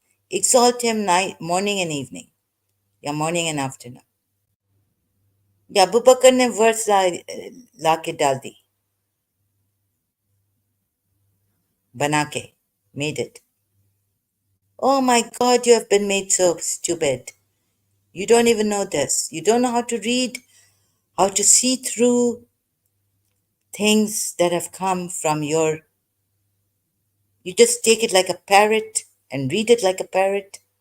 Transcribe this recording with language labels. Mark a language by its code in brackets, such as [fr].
[en] exalt him night, morning and evening, یا morning and afternoon. [ur] یا ابو بکر نے ورڈز لا کے ڈال دی, بنا کے, [en] made it. Oh my God, you have been made so stupid. You don't even know this. You don't know how to read, how to see through things that have come from your. You just take it like a parrot and read it like a parrot.